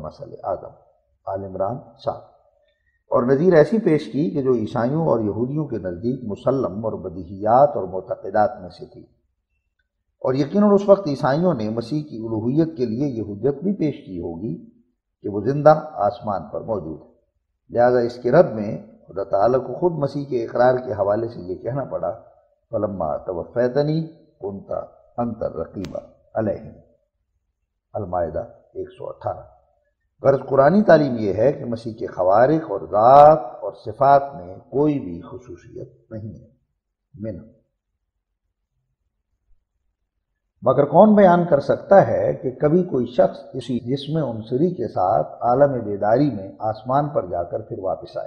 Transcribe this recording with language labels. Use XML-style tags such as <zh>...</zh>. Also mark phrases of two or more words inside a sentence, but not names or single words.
<ur>مسئلہ آدم، آل عمران 7، اور نظیر ایسی پیش کی کہ جو عیسائیوں اور یہودیوں کے نزدیک مسلم اور بدیہیات اور معتقدات میں سے تھی، اور یقیناً اس وقت عیسائیوں نے مسیح کی الوہیت کے لیے یہ حجت بھی پیش کی ہوگی کہ وہ زندہ آسمان پر موجود ہے، لہذا اس کے رد میں خدا تعالیٰ کو خود مسیح کے اقرار کے حوالے سے یہ کہنا پڑا</ur> <ar>فلما توفیتنی کنت انت الرقیب علیہم،</ar> <ur>المائدہ 118۔ غرض قرآنی تعلیم یہ ہے کہ مسیح کے خوارق اور ذات اور صفات میں کوئی بھی خصوصیت نہیں ہے مگر کون بیان کر سکتا ہے کہ کبھی کوئی شخص کسی جسم عنصری کے ساتھ عالم بیداری میں آسمان پر جا کر پھر واپس آیا؟</ur>